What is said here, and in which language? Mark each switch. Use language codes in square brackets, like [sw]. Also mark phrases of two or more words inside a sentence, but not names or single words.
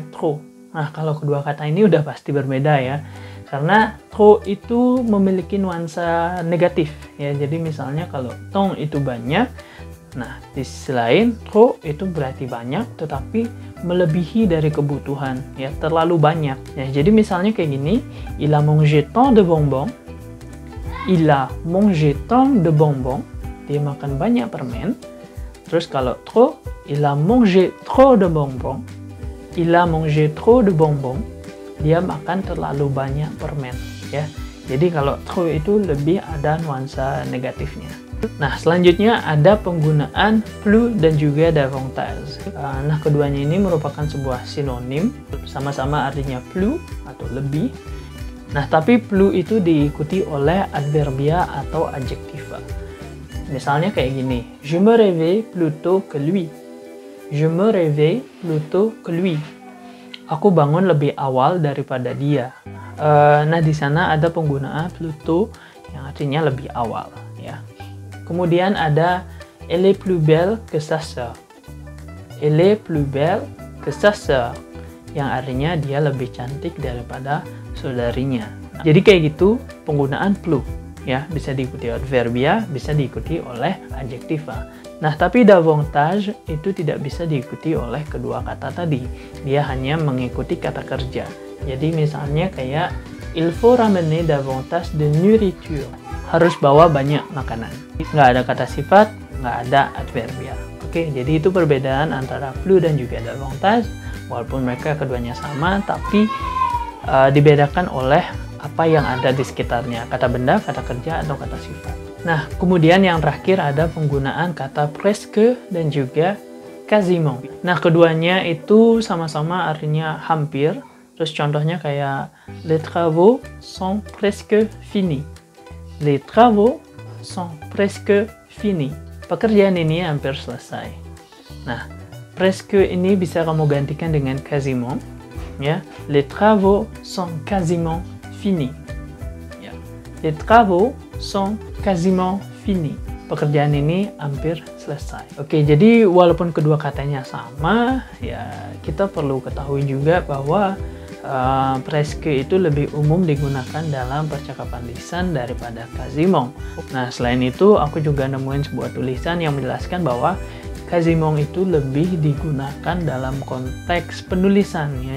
[id] Nah, kalau kedua kata ini udah pasti berbeda ya. Karena trop itu memiliki nuansa negatif ya. Jadi misalnya kalau ton itu banyak, nah di sisi lain trop itu berarti banyak tetapi melebihi dari kebutuhan ya, terlalu banyak. Ya, jadi misalnya kayak gini, [fr] il a mangé tant de bonbons. Il a mangé tant de bonbons. [id] Dia makan banyak permen. Terus kalau [fr] trop, il a mangé trop de bonbons. Il a mangé trop de bonbons. [id] Dia makan terlalu banyak permen ya. Jadi kalau trop itu lebih ada nuansa negatifnya. Nah, selanjutnya ada penggunaan plus dan juga davantage. Nah, keduanya ini merupakan sebuah sinonim, sama-sama artinya plus atau lebih. Nah, tapi plus itu diikuti oleh adverbia atau adjektiva. Misalnya kayak gini, [fr] je me réveille plus tôt que lui. Je me réveille plus tôt que lui. [id] Aku bangun lebih awal daripada dia. Nah, di sana ada penggunaan [fr] plus tôt [id] yang artinya lebih awal ya. Kemudian ada [fr] elle est plus belle que sa sœur. Elle est plus belle que sa sœur, [id] yang artinya dia lebih cantik daripada saudarinya. Jadi kayak gitu penggunaan plus ya, bisa diikuti adverbia, bisa diikuti oleh adjektiva. Nah, tapi davantage itu tidak bisa diikuti oleh kedua kata tadi. Dia hanya mengikuti kata kerja. Jadi misalnya kayak [fr] il faut ramener davantage de nourriture. [id] Harus bawa banyak makanan. Nggak ada kata sifat, nggak ada adverbia. Oke, jadi itu perbedaan antara plus dan juga davantage. Walaupun mereka keduanya sama, tapi dibedakan oleh apa yang ada di sekitarnya. Kata benda, kata kerja, atau kata sifat. Nah, kemudian yang terakhir ada penggunaan kata presque dan juga quasiment. Nah, keduanya itu sama-sama artinya hampir. Terus contohnya kayak [fr] les travaux sont presque finis. Les travaux sont presque finis. [id] Pekerjaan ini hampir selesai. Nah, presque ini bisa kamu gantikan dengan quasiment. [fr] Ya, les travaux sont quasiment finis. Ya, les travaux sont quasiment finis. [id] Pekerjaan ini hampir selesai. Oke, jadi walaupun kedua katanya sama, ya kita perlu ketahui juga bahwa presque itu lebih umum digunakan dalam percakapan lisan daripada quasiment. Nah, selain itu aku juga nemuin sebuah tulisan yang menjelaskan bahwa quasiment itu lebih digunakan dalam konteks penulisan ya.